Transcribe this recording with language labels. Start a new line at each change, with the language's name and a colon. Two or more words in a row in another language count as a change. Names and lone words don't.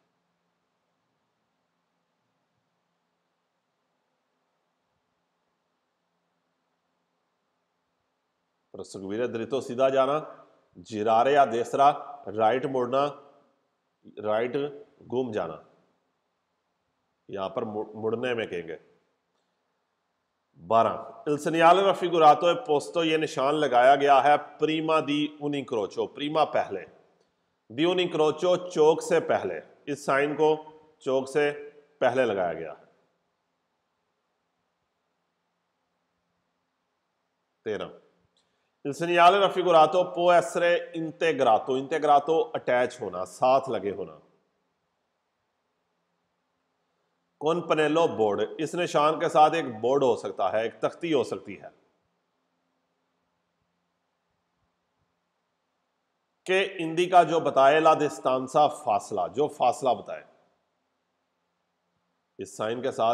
Italian: proseguire dritto
Hindi: सीधा जाना,
Italian: girare a destra
Hindi: राइट मुड़ना, राइट घूम जाना, यहां पर मुड़ने में कहेंगे।
Italian: 12, il segnale raffigurato è posto,
Hindi: ये निशान लगाया गया है
Italian: prima di un incrocio,
Hindi: प्रीमा पहले,
Italian: di un incrocio
Hindi: चौक से पहले, इस साइन को चौक से पहले लगाया गया है।
Italian: 13, il segnale raffigurato può essere integrato, integrato
Hindi: अटैच होना, साथ लगे होना।
Italian: con pannello
Hindi: बोर्ड, इस निशान के साथ एक बोर्ड हो सकता है, एक तख्ती हो सकती है, कि इंडिका जो बताए
Italian: la distanza
Hindi: फासला, जो फासला बताए, इस साइन के साथ